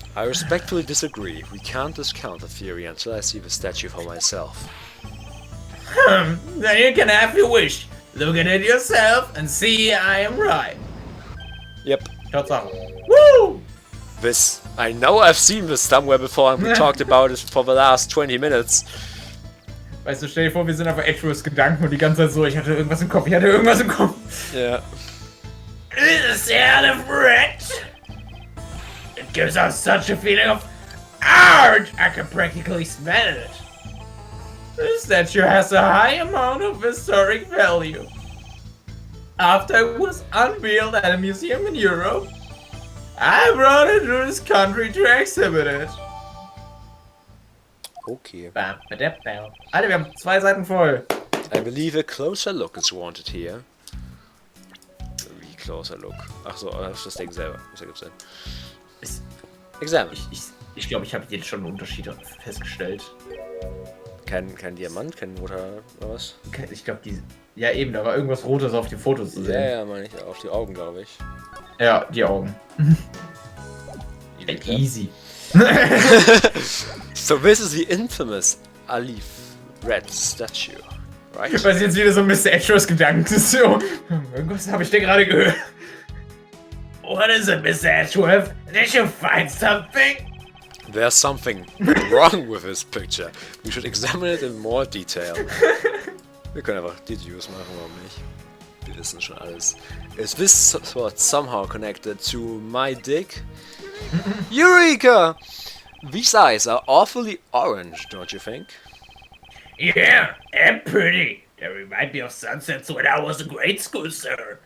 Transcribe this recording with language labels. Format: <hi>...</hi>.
<en>I respectfully disagree. We can't discount the theory until I see the statue for myself. Then you can have your wish. Look at it yourself and see I am right. Yep.</en> <de>Tatsache. Woo!</de> <en>This... I know I've seen this somewhere before and we talked about it for the last 20 minutes.</en> <de>Weißt du, stell dir vor, wir sind einfach Edgeworths Gedanken und die ganze Zeit so, ich hatte irgendwas im Kopf, Ja.</de> <en>This out of rent. It gives us such a feeling of art. I can practically smell it. This statue has a high amount of historic value. After it was unveiled at a museum in Europe, I brought it to this country to exhibit it. Okay.</en> <de>Alter, wir haben 2 Seiten voll.</de> <en>I believe a closer look is wanted here.</en> <de>Wie</de> <en>closer look?</en> <de>Ach so, das Ding selber. Das ergibt Sinn. Examen. Ich glaube, ich habe jetzt schon einen Unterschied festgestellt. Kein Diamant, kein roter, oder was? Ich glaube, ja eben, da war irgendwas Rotes auf den Fotos zu sehen. Ja, meine ich, auf die Augen, glaube ich. Ja, die Augen.</de> <en>Easy. So this is the infamous Alif red statue, right?</en> <de>Was jetzt wieder so Mr. Edgeworths Gedanken ist. So, irgendwas habe ich dir gerade gehört.</de> <en>What is it, Mr. Edgeworth? Did you find something? There's something wrong with this picture. We should examine it in more detail.</en> <de>Wir können einfach Deduce machen, warum nicht? Wir wissen schon alles.</de> <en>Is this sword somehow connected to my dick? Eureka! These eyes are awfully orange, don't you think? Yeah, and pretty. They remind me of sunsets when I was in grade school, sir.</en>